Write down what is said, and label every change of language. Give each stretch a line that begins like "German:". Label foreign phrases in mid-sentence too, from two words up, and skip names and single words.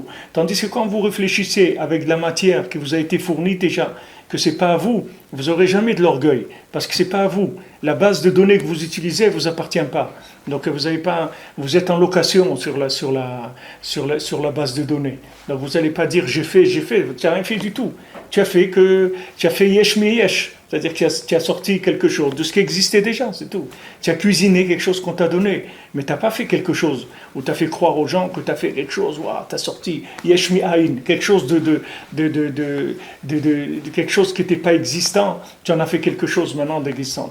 French: Tandis que quand vous réfléchissez avec de la matière qui vous a été fournie déjà, que ce n'est pas à vous, vous n'aurez jamais de l'orgueil, parce que ce n'est pas à vous. La base de données que vous utilisez ne vous appartient pas. Donc vous êtes en location sur la base de données. Donc vous n'allez pas dire j'ai fait, tu n'as rien fait du tout. Tu as fait
Hebrew: יש מיש.
French: C'est-à-dire que tu as sorti quelque chose de ce qui existait déjà, c'est tout. Tu as cuisiné quelque chose qu'on t'a donné, mais tu n'as pas fait quelque chose, ou tu as fait croire aux gens que tu as fait quelque chose, tu as sorti
Hebrew: יש מאין,
French: quelque chose de quelque chose qui n'était pas existant, tu en as fait quelque chose maintenant d'existant.